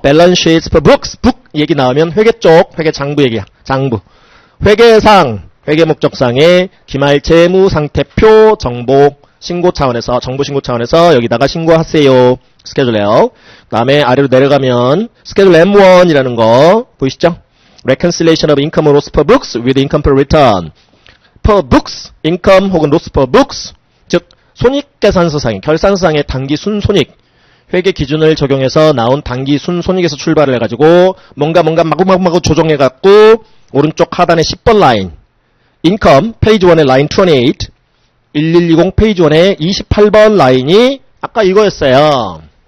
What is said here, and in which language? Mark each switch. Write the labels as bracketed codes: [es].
[ko] 밸런스 시트 for books. 북 얘기 나오면 회계 쪽, 회계 장부 얘기야. 장부. 회계상, 회계 목적상의 기말 재무 상태표 정보 신고 차원에서 정보 신고 차원에서 여기다가 신고하세요. 스케줄 L. 그다음에 아래로 내려가면 스케줄 M1이라는 거 보이시죠? [en] Reconciliation of income or loss per books with income per return. per books, income [ko] 혹은 [en] loss per books. [ko] 즉 손익계산서상의 결산서상의 단기 순손익 회계 기준을 적용해서 나온 단기 순손익에서 출발을 해가지고 뭔가 마구마구 조정해갖고 오른쪽 하단의 10번 라인 income 페이지 1의 라인 28 1120 페이지 1의 28번 라인이 아까 이거였어요.